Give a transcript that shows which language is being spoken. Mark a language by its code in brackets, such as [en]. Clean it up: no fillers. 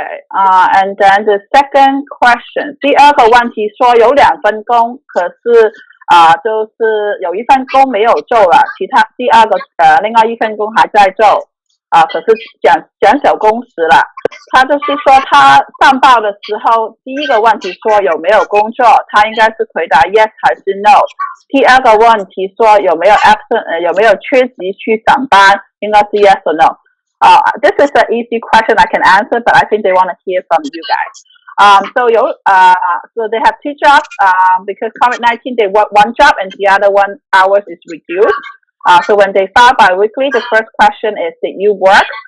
[en] And then the second question. [zh] 第二个问题说有2份工，可是就是有1份工没有做了，另外1份工还在做。可是减少工时了。他就是说他上报的时候，第一个问题说有没有工作，他应该是回答 [en] yes [zh] 还是 [en] no。 [zh] 第二个问题说有没有 [en] absent [zh] 有没有缺席去上班，应该是 [en] yes or no。 This is an easy question I can answer, but I think they want to hear from you guys. So they have 2 jobs because COVID-19 they work 1 job and the other 1 hours is reduced. So when they file bi-weekly, the first question is, did you work?